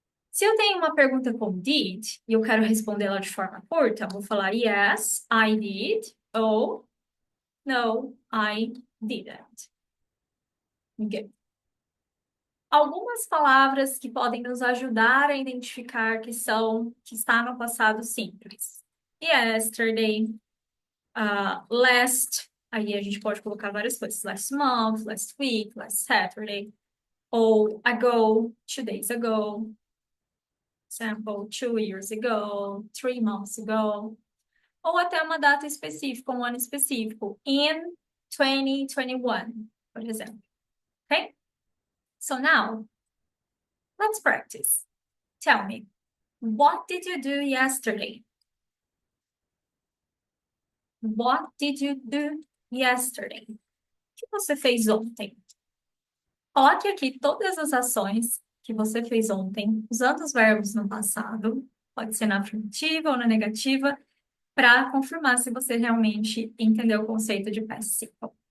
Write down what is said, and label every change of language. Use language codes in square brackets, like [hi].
[pt] Se eu tenho uma pergunta com did e eu quero respondê-la de forma curta, eu vou falar [en] yes, I did, [pt] ou [en] no, I didn't. Okay. [pt] Algumas palavras que podem nos ajudar a identificar que está no passado simples. Yesterday, last, aí a gente pode colocar várias coisas. [en] Last month, last week, last Saturday. Ou ago, 2 days ago. Example, 2 years ago, 3 months ago. [pt] Ou até uma data específica, um ano específico. [en] In 2021, [pt] por exemplo. [en] Okay? So now, let's practice. Tell me, what did you do yesterday? What did you do yesterday? [pt] O que você fez ontem? Coloque aqui todas as ações que você fez ontem, usando os verbos no passado, pode ser na afirmativa ou na negativa, para confirmar se você realmente entendeu o conceito de past simple.